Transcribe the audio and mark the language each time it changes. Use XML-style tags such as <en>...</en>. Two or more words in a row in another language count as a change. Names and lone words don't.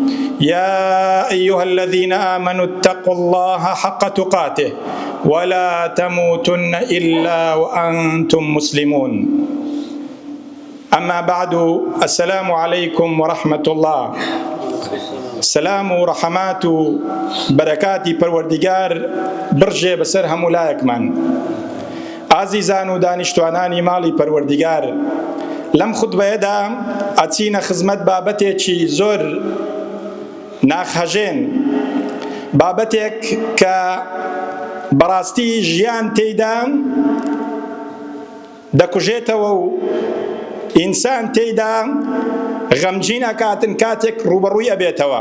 <ar>يا أيها الذين آمنوا اتقوا الله حق تقاته ولا تموتن إلا وأنتم مسلمون. أما بعد، السلام عليكم ورحمة الله.</ar> <ckb>سلام و رحمات و بركاتی پروردگار برجێ بەسەر هەموو لایەکمان. ئازیزان و دانیشتوانانی ماڵی پەروەردگار، لەم خوتبەیەدا ئەچینە خزمەت بابەتێکی زۆر ناخەژێن، بابەتێک کە بەڕاستی ژیان تێیدا دەکوژێتەوە و ئینسان تێیدا غەمگین ئەکاتن کاتێک ڕوبەڕووی ئەبێتەوە.</ckb>